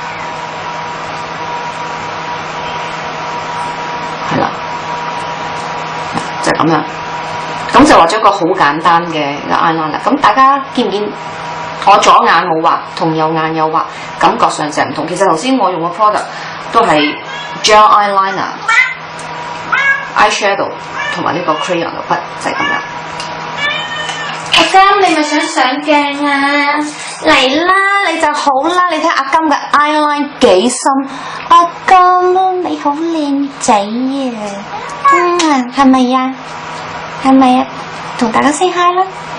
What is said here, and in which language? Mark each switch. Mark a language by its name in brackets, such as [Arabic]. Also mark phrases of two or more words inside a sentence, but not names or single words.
[Cantonese] 係啦，就係咁樣。咁就畫咗一個好簡單嘅 eyeliner 啦。咁大家見唔見我左眼冇畫，同右眼有畫，感覺上就唔同。其實頭先我用嘅 product 都係 [English] gel eyeliner、 eye shadow [Cantonese] 同埋呢個 crayon 嘅筆，就係咁樣。阿金，你咪想上鏡啊？嚟啦，你就好啦。你睇阿金嘅 eyeline 幾深？阿金，你好靚仔啊！係咪呀？係咪啊？同大家 [English] say hi [Cantonese] 啦！